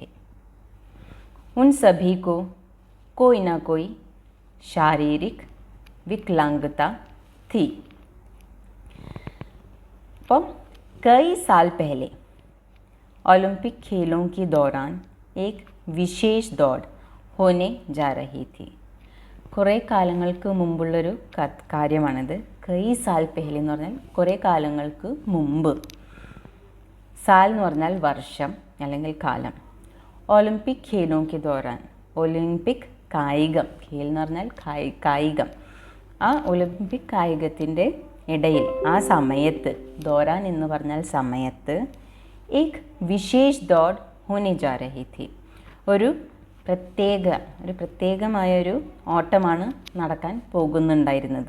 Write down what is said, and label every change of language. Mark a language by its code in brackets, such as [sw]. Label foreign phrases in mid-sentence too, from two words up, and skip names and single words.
[hi] उन सभी को कोई ना कोई शारीरिक विकलांगता थी. तो कई साल पहले ओलंपिक खेलों के दौरान एक विशेष दौड़ होने जा रही थी. [ml] കുറേ കാലങ്ങൾക്ക് മുമ്പുള്ളൊരു കാര്യമാണിത്. [hi] कई साल पहले [ml] എന്ന് പറഞ്ഞാൽ കുറേ കാലങ്ങൾക്ക് മുമ്പ്. സാൽ എന്ന് പറഞ്ഞാൽ വർഷം അല്ലെങ്കിൽ കാലം. [hi] ओलंपिक खेलों के दौरान, [ml] ഒളിമ്പിക് കായികം, ഖേൽ എന്ന് പറഞ്ഞാൽ കായികം. ആ ഒളിമ്പിക് കായികത്തിൻ്റെ ഇടയിൽ, ആ സമയത്ത്, ദൗരാൻ എന്ന് പറഞ്ഞാൽ സമയത്ത്, [hi] एक विशेष दौड़ होने जा रही थी. [ml] ഒരു പ്രത്യേകമായൊരു ഓട്ടമാണ് നടക്കാൻ പോകുന്നുണ്ടായിരുന്നത്.